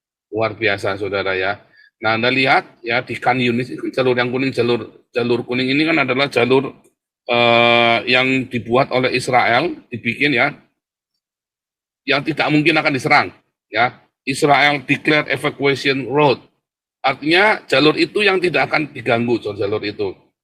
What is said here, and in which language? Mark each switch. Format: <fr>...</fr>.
<id>Luar biasa, saudara ya. Nah, Anda lihat ya di Khan Yunis, jalur yang kuning, jalur kuning ini kan adalah jalur yang dibuat oleh Israel, dibikin ya, yang tidak mungkin akan diserang, ya.</id> <en>Israel declared evacuation road.</en> <id>Artinya jalur itu yang tidak akan diganggu, jalur itu.</id>